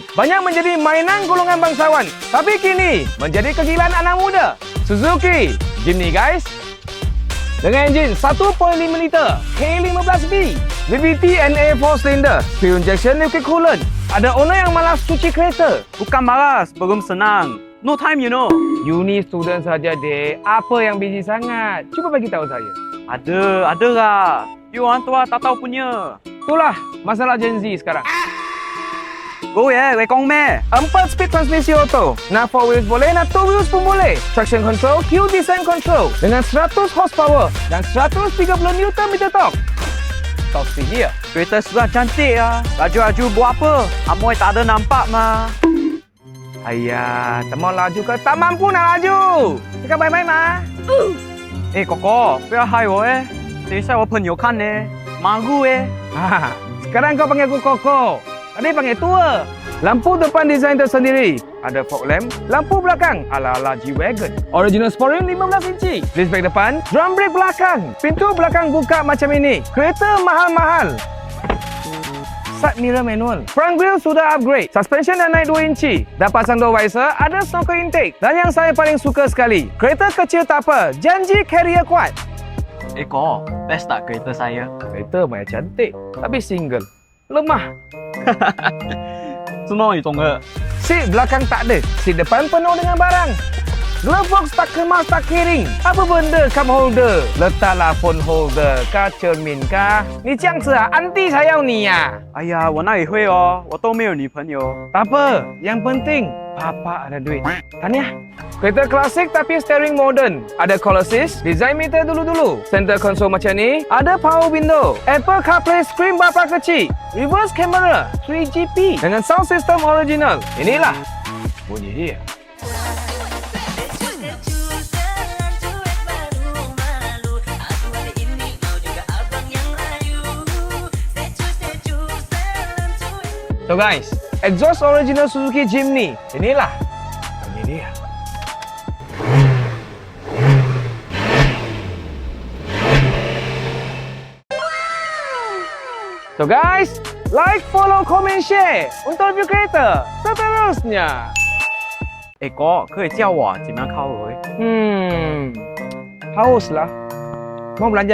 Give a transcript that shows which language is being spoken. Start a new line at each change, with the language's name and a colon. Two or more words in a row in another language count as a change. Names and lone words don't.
Malay: Banyak menjadi mainan golongan bangsawan. Tapi kini menjadi kegilaan anak muda.
English: Suzuki Jimny guys.
Malay: Dengan enjin 1.5 liter K15B, VVT NA
English: 4 cylinder, fuel injection liquid coolant.
Malay: Ada owner yang malas cuci kereta. Bukan malas, belum senang.
English: No time, you know. Uni student
Malay: saja, dek. Apa yang busy sangat? Cuba bagi tahu saya. Ada lah. You orang tua tak tahu punya. Itulah masalah Gen Z sekarang. Go ya, lekong meh. 4 speed transmisi auto. Nak 4 wheels boleh, nak 2 wheels pun boleh.
English: Traction control, Hill Design Control.
Malay: Dengan 100 horsepower dan 130
English: Nm torque.
Malay: Top speed dia. Kereta sudah cantik lah. Laju-laju buat apa? Amoy tak ada nampak mah. Ayah, tak mau laju ke? Tak mampu nak laju. Cakap baik-baik mah. Koko,
Chinese: 不要害我等一下我朋友看呢。malu
Malay: Sekarang kau panggil aku Koko. Tadi panggil tua. Lampu depan desain tersendiri. Ada
English: fog lamp,
Malay: lampu belakang ala-ala G-Wagon.
English: Original spoiler 15 inci. Disc brake
Malay: depan,
English: drum brake
Malay: belakang. Pintu belakang buka macam ini. Kereta mahal-mahal.
English: Side mirror manual. Front grille
Malay: sudah upgrade. Suspension dah naik 2 inci. Dah pasang
English: door visor,
Malay: ada
English: snorkel intake.
Malay: Dan yang saya paling suka sekali, kereta kecil tak apa, janji carrier kuat. Ko, best tak kereta saya? Kereta banyak cantik, tapi single. Lemah.
Chinese: 是哪一种的？
Malay: Seat belakang tak ada. Seat depan penuh dengan barang.
English: Glove box
Malay: tak kemas, tak kering. Apa benda
English: cup holder?
Malay: Letaklah
English: phone holder.
Malay: Kah cermin kah? Ni
Chinese: 这样子啊
Malay: anti saya ni ya.
Chinese: 哎呀，我那也会哦，我都没有女朋友。
Malay: Tak apa. Yang penting, papa ada duit. Tahniah. Kereta klasik tapi steering modern. Ada
English: call assist, design meter
Malay: dulu-dulu.
English: Center console
Malay: macam ni. Ada
English: power window. Apple CarPlay screen
Malay: bapa kecil.
English: Reverse camera 3GP.
Malay: Dengan
English: sound system
Malay: original. Inilah bunyi dia.
English: So guys, exhaust original Suzuki Jimny.
Malay: Inilah bunyi dia.
English: So guys, like, follow, comment, share
Malay: untuk review kereta seterusnya.
Chinese: 哥，可以教我怎么样靠回？
Malay: Haus lah. Mau belanja?